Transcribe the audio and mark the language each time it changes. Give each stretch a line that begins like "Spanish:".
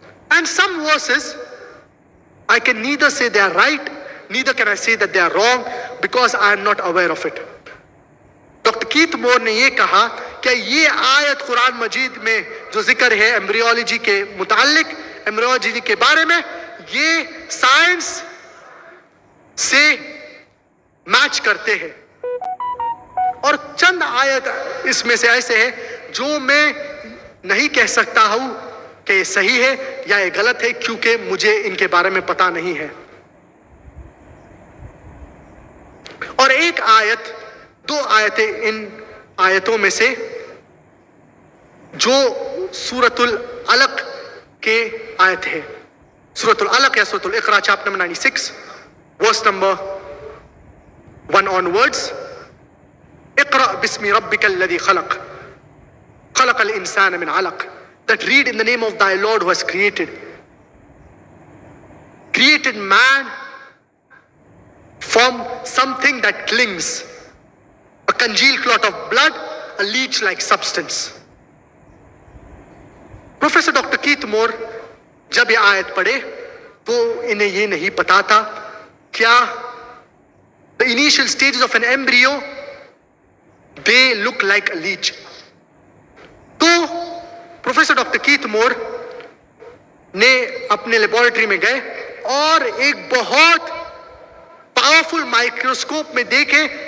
English: And some verses I can neither say they are right, neither can I say that they are wrong, because I am not aware of it.
Urdu: Doctor Keith مور نے یہ کہا کہ یہ آیت قرآن مجید میں جو ذکر ہے ایمبریولوجی کے متعلق, ایمبریولوجی کے بارے میں, یہ سائنس سے میچ کرتے ہیں. اور چند آیت اس میں سے ایسے ہیں جو میں نہیں کہہ سکتا ہوں کہ یہ صحیح ہے یا یہ غلط ہے, کیونکہ مجھے ان کے بارے میں پتہ نہیں ہے. اور ایک آیت, دو آیتیں ان آیتوں میں سے جو سورۃ العلق کے آیت ہے, سورۃ العلق یا سورۃ الاقراء chapter number 96 verse number 1 onwards.
Arabic: اقرأ بسم ربک الذی خلق خلق الانسان من علق,
English: that read in the name of thy Lord who has created man from something that clings, a congealed clot of blood, a leech-like substance.
Urdu: Professor doctor Keith مور جب یہ آیت پڑھے تو انہیں یہ نہیں پتا تھا کیا
English: the initial stages of an embryo they look like a leech.
Urdu: تو پروفیسر ڈاکٹر کیتھ مور نے اپنے لیبورٹری میں گئے اور ایک بہت پاورفل مائکروسکوپ میں دیکھے